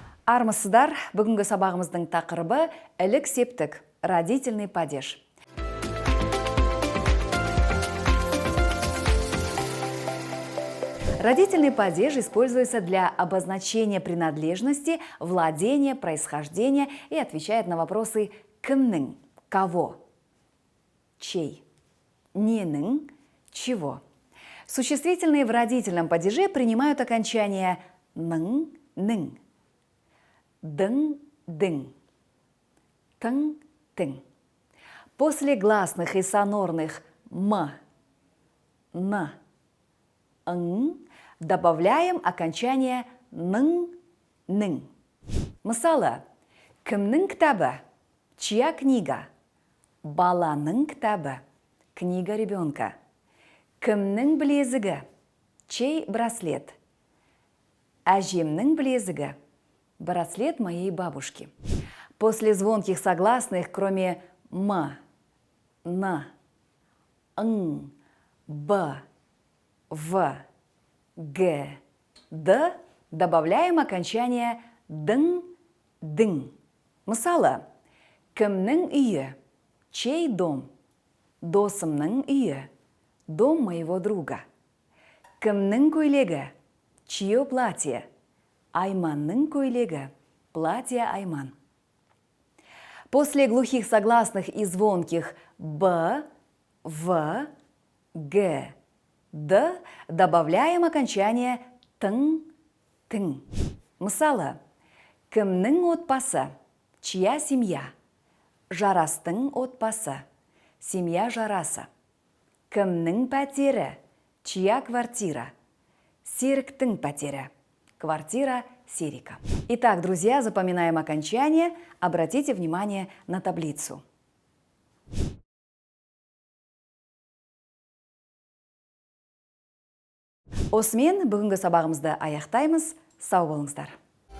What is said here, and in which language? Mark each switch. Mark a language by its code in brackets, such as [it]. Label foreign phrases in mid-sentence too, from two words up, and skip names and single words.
[kk] Армысыздар, бүгінгі сабағымыздың тақырыбы ілік септік, [ru] родительный падеж. Родительный падеж используется для обозначения принадлежности, владения, происхождения и отвечает на вопросы кімнің, кого, чей, ненің, чего. Существительные в родительном падеже принимают окончание ның, ның, дың, дың, тың, тың. После гласных и сонорных м, н, ң добавляем окончание ның, ның. [kk] Мысалы, кімнің кітабы? [ru] Чья книга? [kk] Баланың кітабы. [ru] Книга ребенка. [kk] Кімнің білезігі? [ru] Чей браслет? [kk] Әжемнің білезігі. [ru] Браслет моей бабушки. После звонких согласных, кроме м, н, ң, б, в, г, д, добавляем окончание дың, дың. [kk] Мысалы, кімнің үйі? [ru] Чей дом? [kk] Досымның үйі. [ru] Дом моего друга. [kk] Кімнің көйлегі? [ru] Чье платье? [kk] Айманның көйлегі. [ru] Платье Айман. После глухих согласных и звонких б, в, г, д добавляем окончание тың, тың. [kk] Мысалы, кімнің отбасы? [ru] Чья семья? [kk] Жарастың отбасы. [ru] Семья Жарасы. [kk] Кімнің пәтері? [ru] Чья квартира? [kk] Серіктің пәтері. [ru] Квартира Серика. Итак, друзья, запоминаем окончание. Обратите внимание на таблицу. [kk] Осымен бүгінгі сабағымызды аяқтаймыз. Сау болыңыздар.